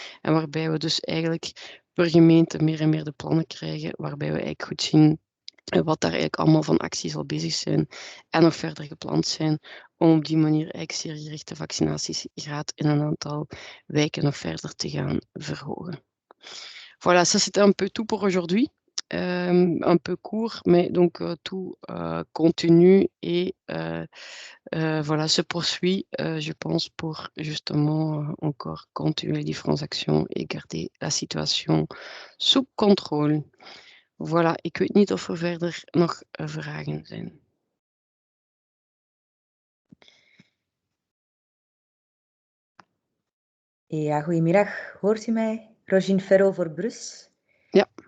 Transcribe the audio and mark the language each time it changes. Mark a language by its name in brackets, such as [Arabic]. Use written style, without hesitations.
[Dutch] En waarbij we dus eigenlijk per gemeente meer en meer de plannen krijgen, waarbij we eigenlijk goed zien wat daar eigenlijk allemaal van acties al bezig zijn en nog verder gepland zijn, om op die manier eigenlijk zeer gerichte vaccinatiegraad in een aantal wijken nog verder te gaan verhogen. [French] Voilà, ça c'était un peu tout pour aujourd'hui. Un peu court, mais donc tout continue et voilà, se poursuit, je pense, pour justement encore continuer les différentes actions et garder la situation sous contrôle. [Dutch] Voilà, ik weet niet of er verder nog vragen zijn. Ja, goedemiddag. Hoort u mij? Rogine Ferro voor Brus. Ja.